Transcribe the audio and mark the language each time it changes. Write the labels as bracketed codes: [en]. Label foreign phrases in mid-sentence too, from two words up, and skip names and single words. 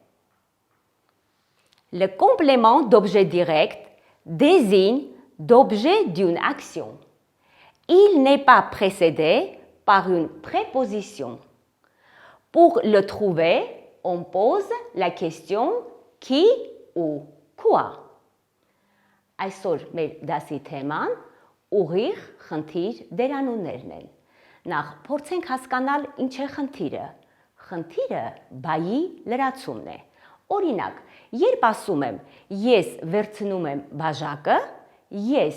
[fr] Le complément d'objet direct désigne d'objet d'une action. Il n'est pas précédé par une préposition. Pour le trouver, on pose la question qui ou quoi. [hy] Այսօր մեր դասի թեման ուղիղ խնդիր դերանուններն են։ Նախ փորձենք հասկանալ ինչ է խնդիրը։ Խնդիրը բայի լրացումն է։ Օրինակ, երբ ասում եմ ես վերցնում եմ բաժակը, ես